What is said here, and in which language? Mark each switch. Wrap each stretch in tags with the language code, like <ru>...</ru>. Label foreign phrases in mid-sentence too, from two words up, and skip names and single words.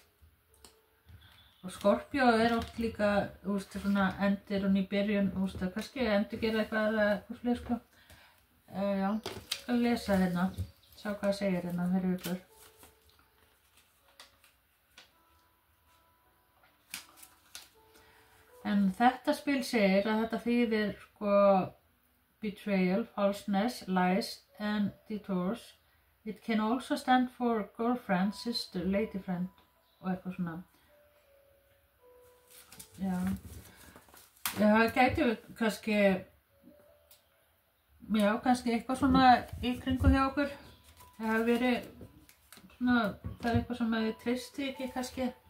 <is>Og Skorpjó er oft líka, svona endir og nýbyrjun, kannski endur gera eitthvað eða eitthvað fleiri sko. Já, ég skal lesa hérna, sjá hvað það segir hérna fyrir ykkur. En þetta spil segir að þetta þýðir sko</is> <en>betrayal, falseness, lies and detours. It can also stand for girlfriend, sister, lady friend</en> <is>og eitthvað svona. Já, það gæti kannski, já, kannski eitthvað svona í kringu hjá okkur. Það hafi verið svona, það er eitthvað sem þið treysti ekki kannski.</is>